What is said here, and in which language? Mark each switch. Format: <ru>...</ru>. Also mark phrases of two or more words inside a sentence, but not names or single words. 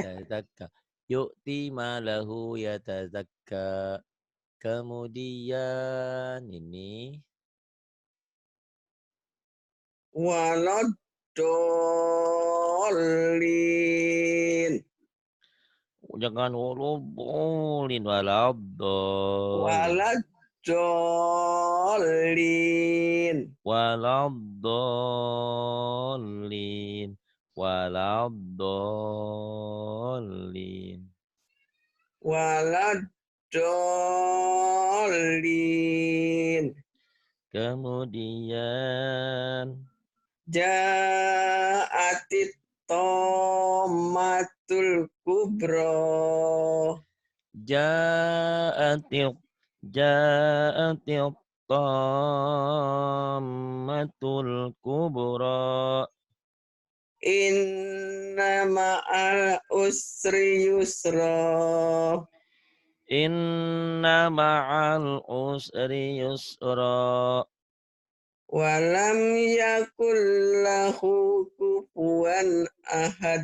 <ar>يتزكى. يؤتي ماله يتزكى.</ar> <id>Kemudian ini.</id> <ar>ولا الضالين. Jangan ولا الضالين ولا الضالين. ولا الضالين. ولا الضالين. ولا الضالين. ولا الضالين.</ar> <id>Kemudian</id> <ar>جاءت الطامة الكبرى. جاءت الطامة الكبرى. إن مع العسر يسرا. إن مع العسر يسرا. ولم يكن له كفوا أحد.</ar>